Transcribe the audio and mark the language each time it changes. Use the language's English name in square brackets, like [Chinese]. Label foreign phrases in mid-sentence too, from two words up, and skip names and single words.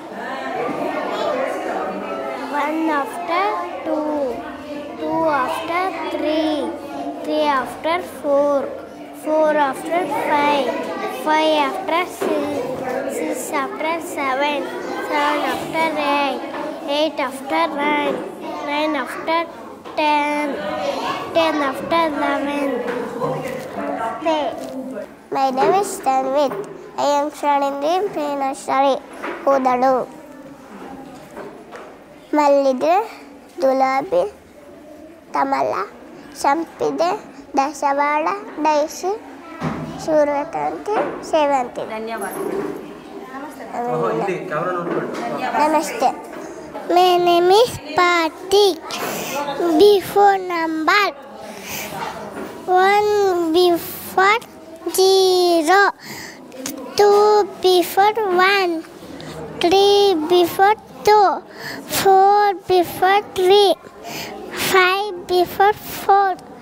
[English] 1 after 2, 2 after 3, 3 after 4, 4 after 5, 5 after 6, 6 after 7, 7 after 8, 8 after 9, 9 after 10, 10 after 11. My name is Tanvit. I am studying in pre-nursery. Udadu. [Kannada] ಮಲ್ಲಿಗೆ, ಗುಲಾಬಿ, ಕಮಲ, ಸಂಪಿಗೆ, ದಾಸವಾಳ, ಡೈಸಿ, ಸೂರ್ಯಕಾಂತಿ, ಸೇವಂತಿ. ನಮಸ್ತೆ. [English] My name is Patik. Before number 1 before 0, 2 before 1, 3 before 2, 4 before 3, 5 before 4,